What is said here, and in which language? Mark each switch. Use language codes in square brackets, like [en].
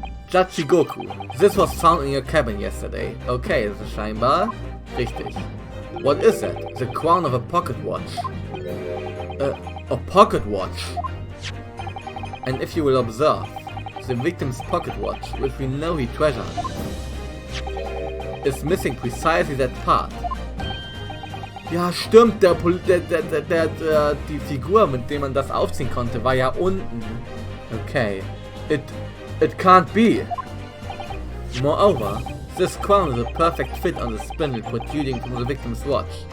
[en] Judge Goku, this was found in your cabin yesterday. [de] Okay, das ist scheinbar richtig. [en] What is it? The crown of a pocket watch. A pocket watch. And if you will observe, the victim's pocket watch, which we know he treasured, is missing precisely that part. [de] Ja, stimmt, die Figur, mit der man das aufziehen konnte, war ja unten [en] Okay. It can't be! Moreover, this crown is a perfect fit on the spindle protruding from the victim's watch.